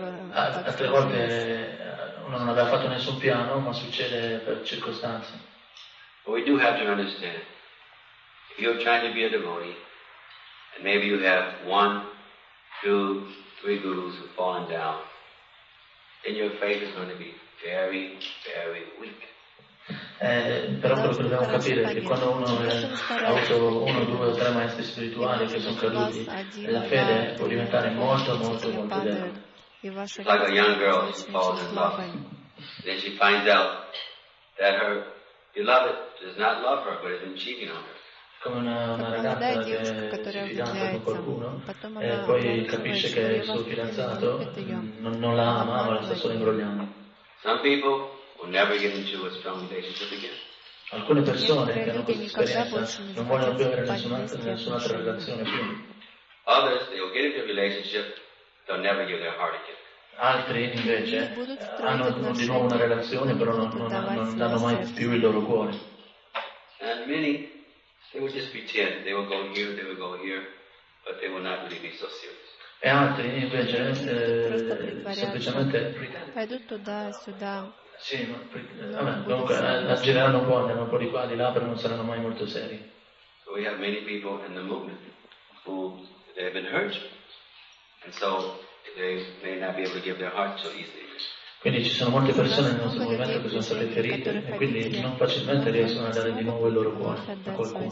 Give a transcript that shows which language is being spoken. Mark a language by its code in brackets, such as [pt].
[it] Altre volte uno non aveva fatto nessun piano, ma succede per circostanze. [en] But we do have to understand. If you're trying to be a devotee, And maybe you have one, two, three gurus who have fallen down. Then your faith is going to be very, very weak. [it] Però quello che dobbiamo capire è che quando uno ha avuto uno, due o tre maestri spirituali che sono caduti, la fede può diventare molto, molto, molto debole. [en] It's like a young girl who falls in love. Then she finds out that her beloved does not love her, but has been cheating on her. [it] Come una ragazza che si fidanza con qualcuno e poi capisce che il suo fidanzato non la ama, ma la sta solo imbrogliando. [en] Some people will never get into a strong relationship again. [it] Alcune persone che hanno questa esperienza non vogliono più avere nessun'altra relazione più. [en] Others, they will get into a relationship, they'll never give their heart again. [it] Altri invece hanno di nuovo una relazione, però non danno mai più il loro cuore. [en] And many, they will just pretend, they will go here, they will go here, but they will not really be so serious. [it] E altri invece semplicemente aggireranno un po', andranno un po' di qua, di là, però non saranno mai molto seri. [en] So we have many people in the movement who they have been hurt, and so they may not be able to give their heart so easily. [it] Quindi ci sono molte persone nel nostro movimento che sono state ferite e quindi non facilmente riescono a dare di nuovo il loro cuore a qualcuno.